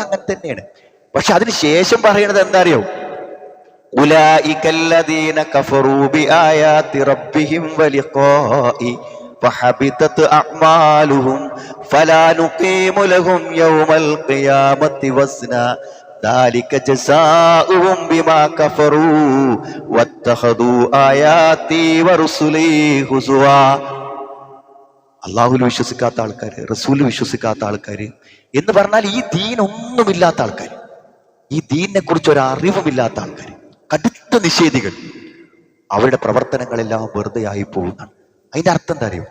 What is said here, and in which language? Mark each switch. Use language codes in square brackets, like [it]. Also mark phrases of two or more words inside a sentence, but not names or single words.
[ml] അങ്ങനെ തന്നെയാണ്. പക്ഷെ അതിന് ശേഷം പറയണത് എന്താ അറിയോ? [ar] أولئك الذين كفروا بآيات ربهم ولقاء فحبطت أعمالهم فلا نقيم لهم يوم القيامة وزنا ذلك جزاؤهم بما كفروا واتخذوا آياتي ورسلي هزوا. [ml] അള്ളാഹുൽ വിശ്വസിക്കാത്ത ആൾക്കാര്, റസൂൽ വിശ്വസിക്കാത്ത ആൾക്കാര് എന്ന് പറഞ്ഞാൽ ഈ ദീൻ ഒന്നുമില്ലാത്ത ആൾക്കാർ, ഈ ദീനിനെ കുറിച്ച് ഒരു അറിവുമില്ലാത്ത ആൾക്കാർ, കടുത്ത നിഷേധികൾ, അവരുടെ പ്രവർത്തനങ്ങളെല്ലാം വെറുതെ ആയി പോകുന്നതാണ്. അതിന്റെ അർത്ഥം എന്താ അറിയോ?